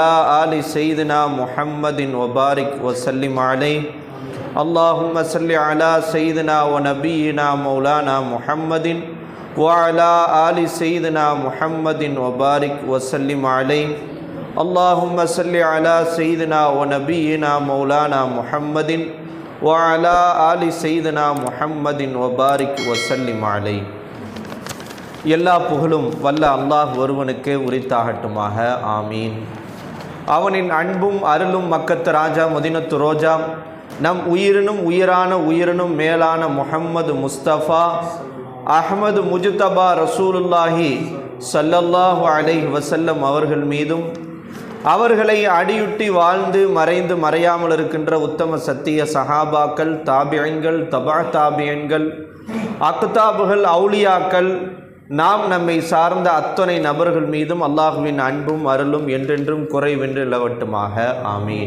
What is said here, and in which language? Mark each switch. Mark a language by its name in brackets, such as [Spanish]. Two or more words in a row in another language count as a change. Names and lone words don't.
[Arabic] آل سيدنا محمد وبارك وسلم عليه اللهم صل على سيدنا ونبينا مولانا محمد وعلى آل سيدنا محمد وبارك وسلم عليه اللهم صل على سيدنا ونبينا مولانا محمد وعلى آل سيدنا محمد وبارك وسلم عليه. [Tamil] எல்லா புகழும் வல்ல அல்லாஹ் ஒருவனுக்கே உரித்தாகட்டுமாக, ஆமீன். அவனின் அன்பும் அருளும் மக்கத்து ராஜா மதீனத்து ரோஜா நம் உயிரினும் மேலான முஹம்மது முஸ்தபா அஹ்மது முஜ்தபா [Arabic] رسول الله صلى الله عليه وسلم [Tamil] அவர்கள் மீதும் அவர்களை அடியுட்டி வாழ்ந்து மறைந்து மறையாமல் இருக்கின்ற உத்தம சத்திய சஹாபாக்கள், தாபியன்கள், தபா தாபியன்கள், அக்தாபுகள், அவுலியாக்கள், நாம் நம்மை சார்ந்த அத்தனை நபர்கள் மீதும் அல்லாஹுவின் அன்பும் அருளும் என்றென்றும் குறைவென்று நிலவட்டுமாக, ஆமீன்.